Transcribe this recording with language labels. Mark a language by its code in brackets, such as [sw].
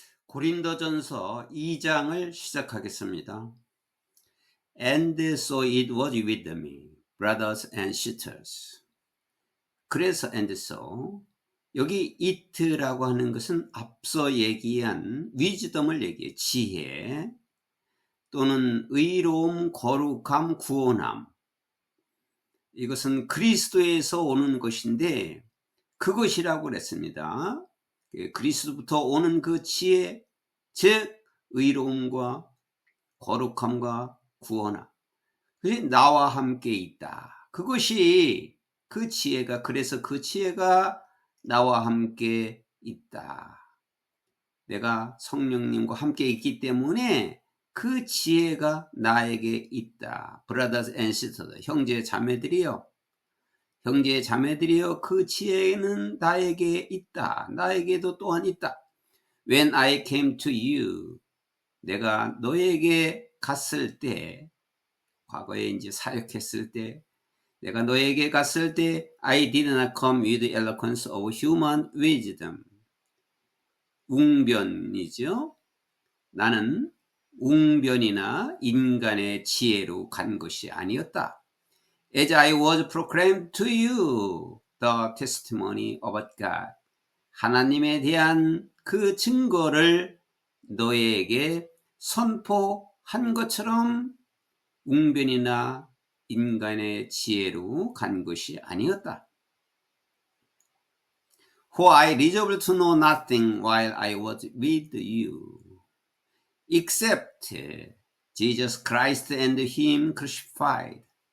[ko] 고린도전서 2장을 시작하겠습니다. [en] And so it was with me, brothers and sisters. [ko] 그래서 [en] and so [ko] 여기 it라고 하는 것은 앞서 얘기한 wisdom을 얘기해. 지혜 또는 의로움, 거룩함, 구원함. 이것은 그리스도에서 오는 것인데 그것이라고 그랬습니다. 그리스도부터 오는 그 지혜, 즉 의로움과 거룩함과 구원함, 그것이 나와 함께 있다. 그것이 그 지혜가, 그래서 그 지혜가 나와 함께 있다. 내가 성령님과 함께 있기 때문에 그 지혜가 나에게 있다. [en] Brothers and sisters, [ko] 형제 자매들이요. 형제 자매들이여, 그 지혜는 나에게 있다. 나에게도 또한 있다. [en] When I came to you, [ko] 내가 너에게 갔을 때, [en] 과거에 이제 사역했을 때, 내가 너에게 갔을 때, I did not come with the eloquence of human wisdom. [ko] 웅변이죠. 나는 웅변이나 인간의 지혜로 간 것이 아니었다. [en] As I was proclaimed to you the testimony of God. [ko] 하나님에 대한 그 증거를 너에게 선포한 것처럼 웅변이나 인간의 지혜로 간 것이 아니었다. [en] For I resolved to know nothing while I was with you, except Jesus Christ and Him crucified.